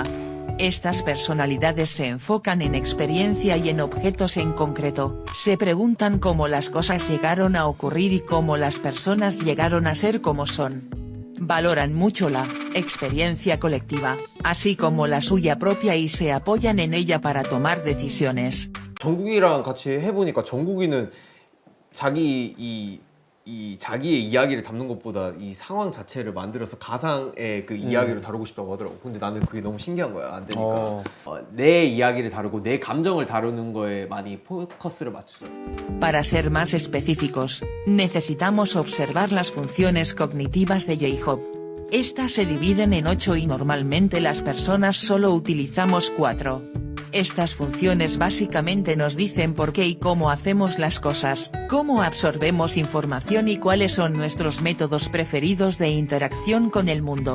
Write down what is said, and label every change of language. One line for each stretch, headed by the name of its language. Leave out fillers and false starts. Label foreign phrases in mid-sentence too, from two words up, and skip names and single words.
Spanish: Estas personalidades se enfocan en experiencia y en objetos en concreto, se preguntan cómo las cosas llegaron a ocurrir y cómo las personas llegaron a ser como son. Valoran mucho la experiencia colectiva, así como la suya propia y se apoyan en ella para tomar decisiones.
Korean: 정국이랑 같이 해보니까 정국이는 자기의 이야기를 담는 것보다 이 상황 자체를 만들어서 가상의 그 이야기를 다루고 싶다고 하더라고. 근데 나는 그게 너무 신기한 거야. 안 되니까 내 이야기를 다루고 내 감정을 다루는 거에 많이 포커스를 맞추죠.
Spanish: Para ser más específicos, necesitamos observar las funciones cognitivas de J-Hope. Estas se dividen en 8 y normalmente las personas solo utilizamos 4. Estas funciones básicamente nos dicen por qué y cómo hacemos las cosas, cómo absorbemos información y cuáles son nuestros métodos preferidos de interacción con el mundo.